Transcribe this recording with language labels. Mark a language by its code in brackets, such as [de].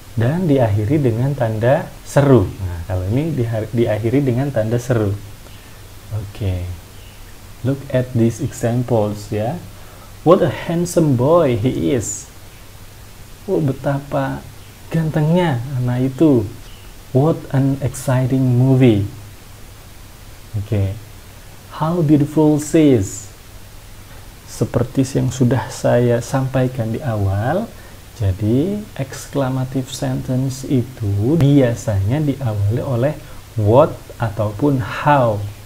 [id] dan diakhiri dengan tanda seru. Nah, kalau ini diakhiri dengan tanda seru. [en] Oke. Look at these examples ya. What a handsome boy he is. [id] Oh, betapa gantengnya anak itu. [en] What an exciting movie. Oke. How beautiful she is. [id] Seperti yang sudah saya sampaikan di awal, jadi exclamative sentence itu biasanya diawali oleh what ataupun how.